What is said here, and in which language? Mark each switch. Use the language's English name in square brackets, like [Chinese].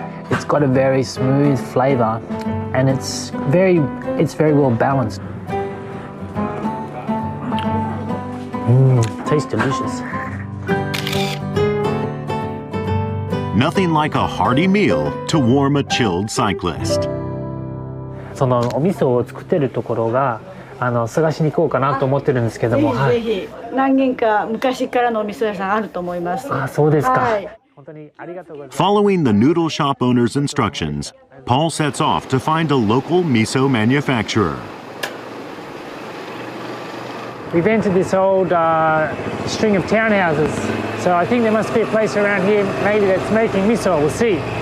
[English] It's got a very smooth flavor, and it's very well balanced. Tastes delicious. Nothing like a hearty meal to warm a chilled cyclist. [Japanese] そのお味噌を作ってるところが探しに行こうかなと思ってるんですけども、ぜひぜひ何軒か昔からのお味噌屋さんあると思います。あ、そうですか。はい。本当にありがとうございます。 [English] Following the noodle shop owner's instructions, Paul sets off to find a local miso manufacturer. We've entered this old string of townhouses, so I think there must be a place around here maybe that's making miso. We'll see.